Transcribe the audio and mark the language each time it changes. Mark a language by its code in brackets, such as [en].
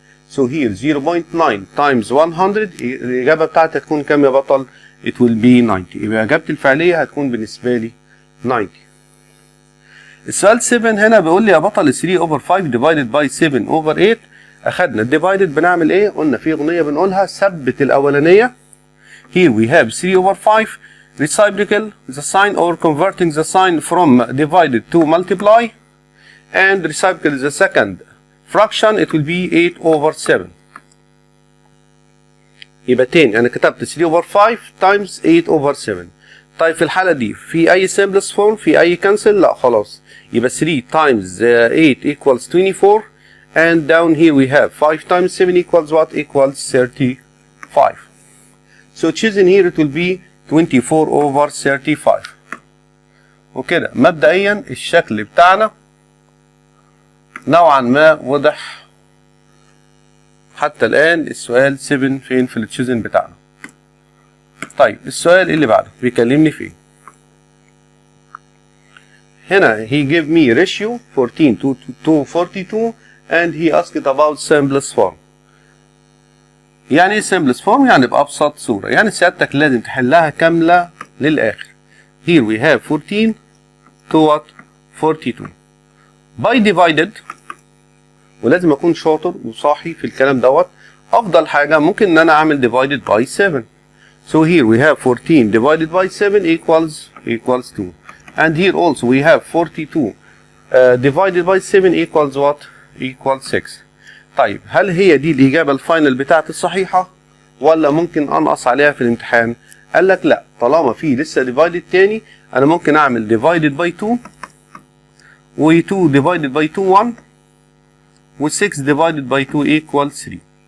[en] So here 0.9 times 100 [ar] الإجابة بتاعتي هتكون كام يا بطل؟ [en] It will be 90. [ar] يبقى إجابتي الفعلية هتكون بالنسبة لي 90. السؤال 7 هنا بيقول لي يا بطل [en] 3 over 5 divided by 7 over 8. [ar] أخدنا الديفايدد بنعمل إيه؟ قلنا في أغنية بنقولها ثبت الأولانية. [en] Here we have 3 over 5 reciprocal the sign or converting the sign from divided to multiply, and reciprocal the second fraction it will be 8 over 7. [ar] يبقى تاني انا كتبت [en] 3 over 5 times 8 over 7. [ar] طيب في الحالة دي في أي simplest form، في أي cancel؟ لا خلاص. يبقى [en] 3 times 8 equals 24 and down here we have 5 times 7 equals what? Equals 35. So choosing here it will be 24 over 35. [ar] وكده مبدئيا الشكل بتاعنا نوعا ما واضح حتى الآن. السؤال 7 فين في التشوزن بتاعنا؟ طيب السؤال اللي بعده بيكلمني فيه. هنا [en] he gave me ratio 14 to 42 and he asked about simplest form. [ar] يعني ايه simplest form؟ يعني بأبسط صورة، يعني سيادتك لازم تحلها كاملة للآخر. [en] Here we have 14 to what? 42 by divided، [ar] ولازم أكون شاطر وصاحي في الكلام دوت. أفضل حاجة ممكن إن أنا أعمل [en] divided by 7. So here we have 14 divided by 7 equals 2. And here also we have 42 divided by 7 equals what? Equals 6. [ar] طيب هل هي دي الإجابة الفاينل بتاعت الصحيحة ولا ممكن أنقص عليها في الامتحان؟ قال لك لا، طالما في لسه divided تاني أنا ممكن أعمل [en] divided by 2 [ar] و 2 divided by 2 1 و [en] 6 divided by 2 equals 3.